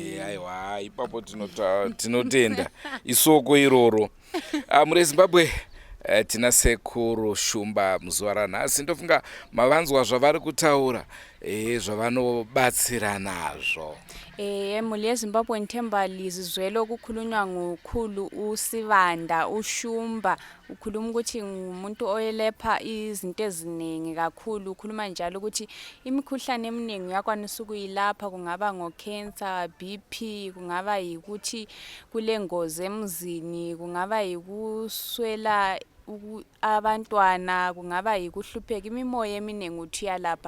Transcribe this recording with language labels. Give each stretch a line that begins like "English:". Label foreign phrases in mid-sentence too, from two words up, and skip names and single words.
Shona: Aiwa ipapo tinotenda isoko iroro. Muri yeZimbabwe tina Sekuru Shumba muzuva ranhasi. Ndofunga mavanzwa zvavari kutaura zvavanobatsira nazvo.
North Ndebele: Emhuli yeZimbabwe Nthemba lizizwele okukhulunywa ngukhulu uSivanda uShumba, ukhuluma ukuthi ngumuntu oyelepha izinto eziningi kakhulu. Ukhuluma njalo ukuthi imikhuhlane eminingi uyakwanisa ukuyilapha, kungaba ngo-cancer, BP, kungaba yikuthi kule ngozi emzini, kungaba yikuswela abantwana, kungaba yikuhlupheka, imimoya eminingi uthi uyalapha.